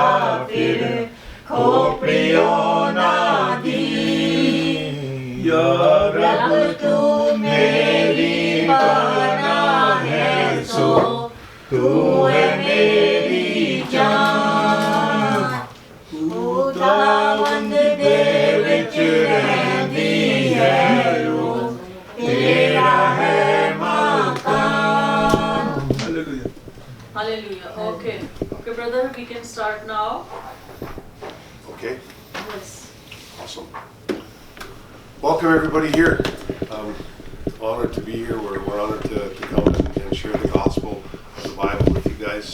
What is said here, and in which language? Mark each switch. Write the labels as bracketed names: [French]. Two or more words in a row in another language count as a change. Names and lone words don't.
[Punjabi] پھر کھوپڑیو نہ دی یا رب توں میری پناہ ہے سو توں ہے میری جان خداوند دے وچ رہندی ہے روح تیرا ہے مکان [English] Hallelujah. Hallelujah. Okay. Okay, brother, we can start now. Okay, Yes. awesome. Welcome everybody here. Honored to be here. We're honored to come and share the gospel of the Bible with you guys.